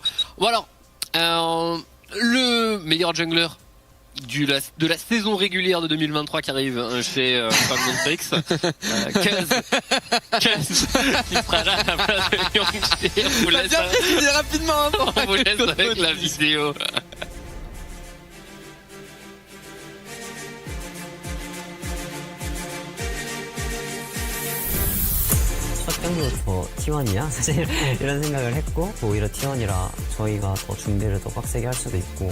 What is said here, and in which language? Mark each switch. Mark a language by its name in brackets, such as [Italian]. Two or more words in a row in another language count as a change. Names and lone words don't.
[French] Bon alors, le meilleur jungler de la saison régulière de 2023 qui arrive chez Kwangdong Freaks, Kaz qui sera là à la place de Yongjae. On vous laisse rapidement. On vous laisse avec la vidéo. [Korean] 첫 경기부터 T1이야? 사실 이런 생각을 했고 오히려 T1이라 저희가 더 준비를 더 빡세게 할 수도 있고